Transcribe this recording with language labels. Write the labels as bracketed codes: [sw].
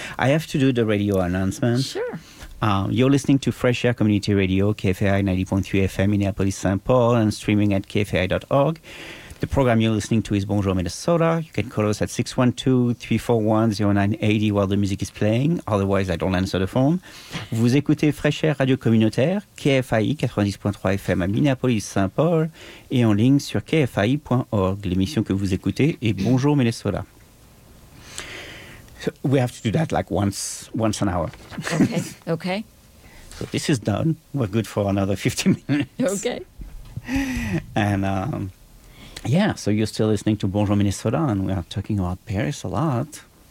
[en] I have to do the radio announcement. Sure. You're listening to Fresh Air Community Radio, KFAI 90.3 FM, Minneapolis, St. Paul, and streaming at kfai.org. The program you're listening to is Bonjour Minnesota. You can call us at 612-341-0980 while the music is playing. Otherwise, I don't answer the phone. [fr] Vous écoutez Fresh Air Radio Communautaire, KFAI 90.3 FM à Minneapolis, Saint-Paul, et en ligne sur kfai.org. L'émission que vous écoutez est Bonjour Minnesota. [en] So we have to do that like once an hour. Okay. So this is done. We're good for another 50 minutes. Okay. And yeah, so you're still listening to Bonjour Minnesota, and we are talking about Paris a lot.